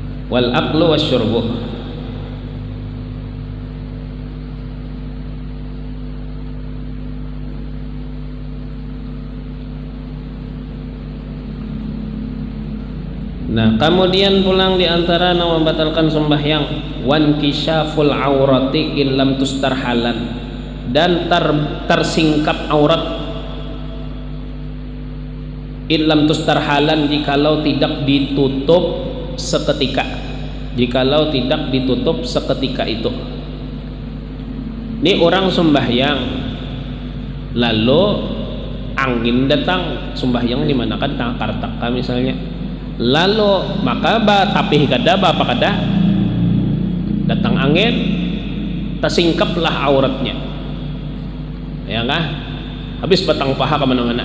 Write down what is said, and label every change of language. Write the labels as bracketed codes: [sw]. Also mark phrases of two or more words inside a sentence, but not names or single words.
[ar] والأكل والشرب. [id] Nah, kemudian pulang di antara yang membatalkan sembahyang [ar] وانكشاف العورة إلا إن تستر حالا, [id] dan tersingkap aurat [ar] إلا إن تستر حالا [id] jikalau tidak ditutup seketika, jikalau tidak ditutup seketika itu. [bjn] Ini orang sembahyang lalu angin datang, sembahyang di mana kan Kartaka misalnya, lalu maka tapih kada apa kada datang angin, tersingkaplah auratnya, ya kah, habis batang paha kemana-mana.